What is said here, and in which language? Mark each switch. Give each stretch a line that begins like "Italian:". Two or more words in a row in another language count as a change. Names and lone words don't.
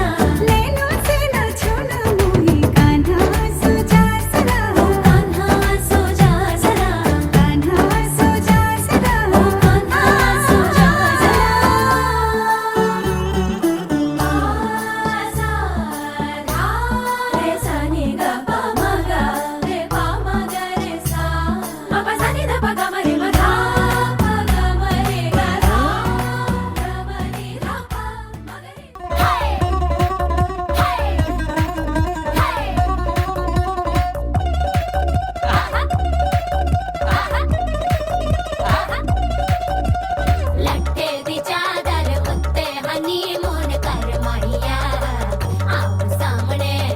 Hindi: नैनों से ना छूना मोही कान्हा सो जा जरा ओ कान्हा सो जा जरा कान्हा सो जा जरा ओ कान्हा सो जा जरा सा धा रे सा नि ग प म ग रे प म ग रे सा म प सा नि ध प ग म रे म धा प ग म रे ग धा ग म रे धा प म ग रे हाय
Punjabi: लट्टे दी चादर उत्ते हनीमून कर माहिया आप सामने